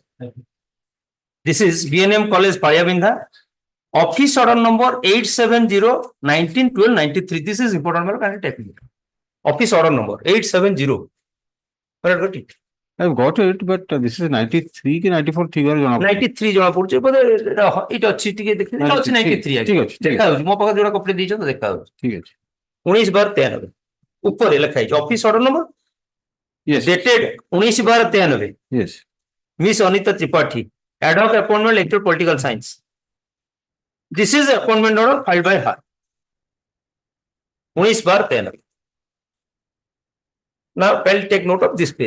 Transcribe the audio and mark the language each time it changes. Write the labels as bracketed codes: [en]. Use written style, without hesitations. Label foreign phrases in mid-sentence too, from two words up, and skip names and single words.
[en] This is BNM College Payabindha. Office order number 870-19-12-93. This is important. Can I take it? Office order number 870. Where got it? I've got it, but this is 93 ki 94 figure. [or] 93 ଜଣା ପଡୁଛି ବୋଧେ ଏଇଟା ଅଛି ଟିକେ ଦେଖିଲେ ଏଇଟା ଅଛି 93 ଠିକ ଅଛି ଦେଖା ଯାଉଛି ମୋ ପାଖରେ ଯୋଉଟା କପି ଦେଇଛନ୍ତି ଦେଖା ଯାଉଛି ଠିକ ଅଛି 19/93 ଉପରେ ଲେଖା ହେଇଛି [en] office order number yes dated 19/93 yes Miss Anita Tripathi ad hoc appointment lecturer political science. This is the appointment order filed by her 19/93. Now kindly take note of this page.